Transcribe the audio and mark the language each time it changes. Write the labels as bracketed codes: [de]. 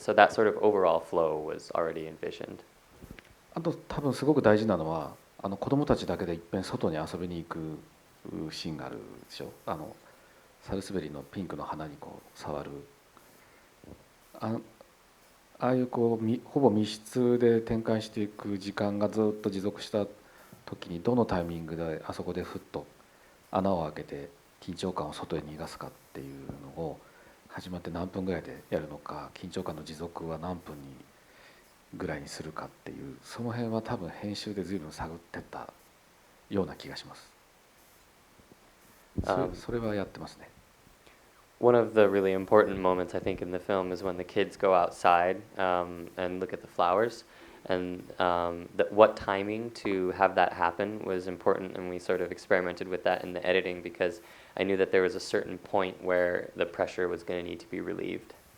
[en] So that sort of overall flow was already envisioned. [ja] あと多分すごく大事なのは子供たちだけでいっぺん外に遊びに行くシーンがあるでしょ。サルスベリのピンクの花に触る、ああいうほぼ密室で展開していく時間がずっと持続した時に、どのタイミングであそこでふっと穴を開けて緊張感を外へ逃がすかっていうのを始まって何分ぐらいでやるのか、緊張感の持続は何分ぐらいにするかっていう、その辺は多分編集で随分探ってったような気がします。それはやってますね。 [en] One of the really important moments, I think, in the film is when the kids go outside and look at the flowers. And what timing to have that happen was important, and we sort of experimented with that in the editing because I knew that there was a certain point where the pressure was going to need to be relieved.